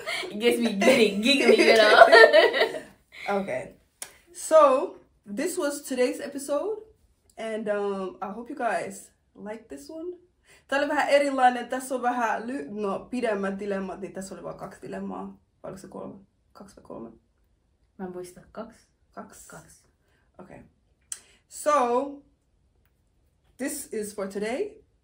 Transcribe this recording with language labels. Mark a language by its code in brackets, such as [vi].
[en] It gets me giggly, you know. Okay. So, this was today's episode. And I hope you guys like this one. [fi] Tää oli vähän erilainen. Tässä on vähän pidemmät dilemmat, niin tässä oli vain 2 dilemmaa. Vai oliko se 3? 2 vai 3? Mä en muista. 2? 2. 2. [en] Okay. So, this is for today.